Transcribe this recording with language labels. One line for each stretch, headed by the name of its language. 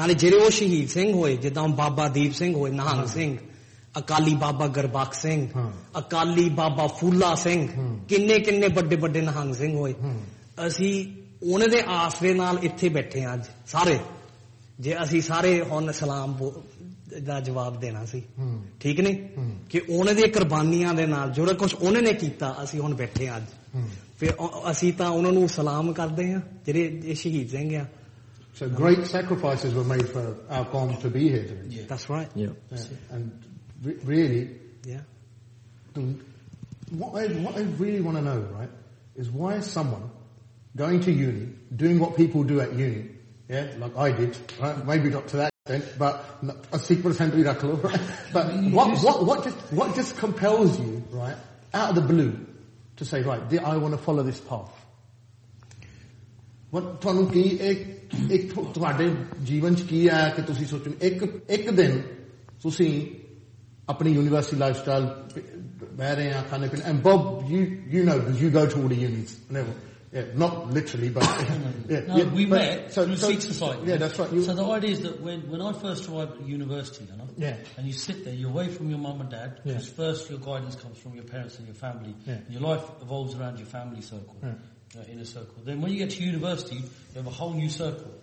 Punjabi: ਨਾਲੇ ਜਿਹੜੇ ਉਹ ਸ਼ਹੀਦ ਸਿੰਘ ਹੋਏ ਜਿੱਦਾਂ ਬਾਬਾ ਦੀਪ ਸਿੰਘ ਹੋਏ, ਨਿਹੰਗ ਸਿੰਘ, ਅਕਾਲੀ ਬਾਬਾ ਗੁਰਬਖਸ਼ ਸਿੰਘ, ਅਕਾਲੀ ਬਾਬਾ ਫੂਲਾ ਸਿੰਘ, ਕਿੰਨੇ ਕਿੰਨੇ ਵੱਡੇ ਵੱਡੇ ਨਿਹੰਗ ਸਿੰਘ ਹੋਏ, ਅਸੀਂ ਉਹਨਾਂ ਦੇ ਆਸਰੇ ਨਾਲ ਇੱਥੇ ਬੈਠੇ ਹਾਂ ਅੱਜ ਸਾਰੇ। ਜੇ ਅਸੀਂ ਸਾਰੇ ਹੁਣ ਸਲਾਮ ਦਾ ਜਵਾਬ ਦੇਣਾ ਸੀ, ਠੀਕ ਨੀ, ਕਿ ਉਹਨਾਂ ਦੀਆਂ ਕੁਰਬਾਨੀਆਂ ਦੇ ਨਾਲ ਜਿਹੜਾ ਕੁਛ ਉਹਨਾਂ ਨੇ ਕੀਤਾ ਅਸੀਂ ਹੁਣ ਬੈਠੇ ਹਾਂ ਅੱਜ, ਫਿਰ ਅਸੀਂ ਤਾਂ ਉਹਨਾਂ ਨੂੰ ਸਲਾਮ ਕਰਦੇ ਹਾਂ ਜਿਹੜੇ ਸ਼ਹੀਦ ਸਿੰਘ ਆ।
English: So great sacrifices were made for our qoms to be here today. Yeah. That's right. Yeah. And really, yeah. What I really want to know, right, is why is someone going to uni, doing what people do at uni, yeah, like I did, right, maybe not to that extent, but a secret assembly, right? But what just compels you, right, out of the blue, to say, right, I want to follow this path.
Punjabi: But ਤੁਹਾਨੂੰ ਕੀ ਇੱਕ ਤੁਹਾਡੇ ਜੀਵਨ ਚ ਕੀ ਆਇਆ ਕਿ ਤੁਸੀਂ ਸੋਚੋ ਇੱਕ ਦਿਨ ਤੁਸੀਂ ਆਪਣੀ ਯੂਨੀਵਰਸਿਟੀ ਲਾਈਫ ਸਟਾਈਲ ਬਹਿ ਰਹੇ ਹਾਂ ਖਾਣੇ ਪੀਣੇ
English: And Bob you know because you go to all the unions never Yeah, not literally, but... Yeah, no, yeah, we met through Sikh society. Yeah, that's right. So the idea is that when I first arrived at university, you know, yeah. And you sit there, you're away from your mum and dad, yeah. Because first your guidance comes from your parents and your family, yeah. And your life evolves around your family circle, yeah. Inner circle. Then when you get to university, you have a whole new circle.